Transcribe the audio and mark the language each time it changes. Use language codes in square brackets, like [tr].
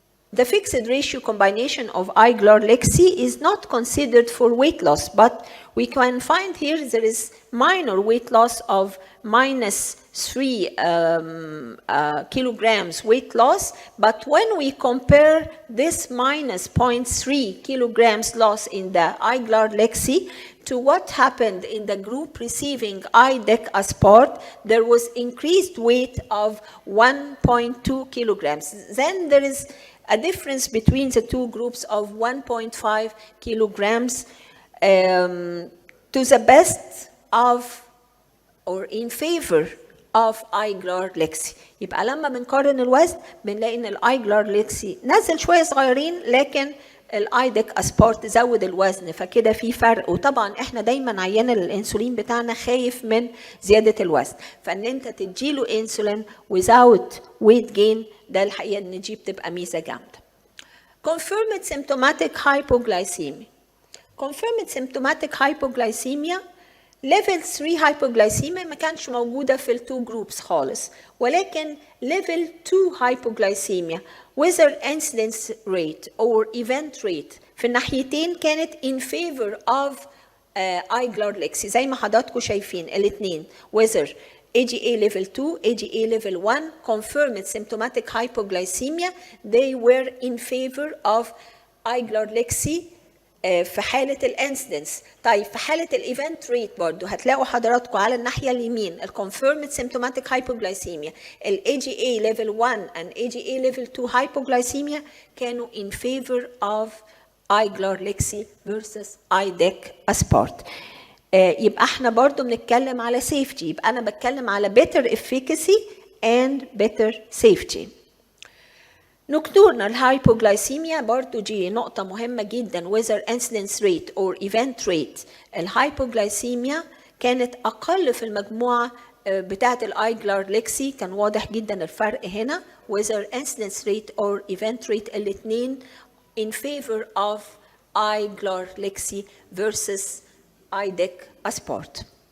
[en] The fixed ratio combination of iGlar-Lexi is not considered for weight loss, but we can find here there is minor weight loss of -3 kilograms weight loss, but when we compare this -0.3 kilograms loss in the iGlar-Lexi to what happened in the group receiving IDEC Aspart, there was increased weight of 1.2 kilograms. Then there is a difference between the two groups of 1.5 kilograms to the best of or in favor of iGlar-Lexi. [ar] يبقى لما بنقارن الوزن بنلاقي ان iGlar-Lexi نزل شويه صغيرين، لكن الايدك اسبارت زود الوزن، فكده في فرق. وطبعا احنا دايما عيان الانسولين بتاعنا خايف من زياده الوزن، فان انت تديله انسولين [en] without weight gain [ar] ده الحقيقه ان دي بتبقى ميزه جامده. [en] Confirmed symptomatic hypoglycemia. Confirmed symptomatic hypoglycemia level 3 hypoglycemia [ar] ما كانش موجوده في التو جروبس خالص، ولكن [en] level 2 hypoglycemia whether incidence rate or event rate [ar] في الناحيتين كانت [en] in favor of iGlar-Lexi [ar] زي ما حضراتكم شايفين الاثنين [en] whether AGA level 2, AGA level 1, confirmed symptomatic hypoglycemia, they were in favor of iGlar-Lexi [ar] في حالة الانسيدنس. طيب في حالة الايفنت ريت برضو هتلاقوا حضراتكم على الناحية اليمين [en] الconfirmed symptomatic hypoglycemia ال AGA level 1 and AGA level 2 hypoglycemia [ar] كانوا [en] in favor of iGlar-Lexi versus IDEC Aspart. [ar] يبقى احنا برضو بنتكلم على [en] safety، [ar] يبقى انا بتكلم على [en] better efficacy and better safety. Nocturnal hypoglycemia [ar] برضو دي نقطة مهمة جدا [en] whether incidence rate or event rate. [ar] الهايبوغلايسيميا كانت أقل في المجموعة بتاعة iGlar-Lexi، كان واضح جدا الفرق هنا [en] whether incidence rate or event rate [ar] الاثنين [en] in favor of [ar] iGlar-Lexi versus IDEC Aspart.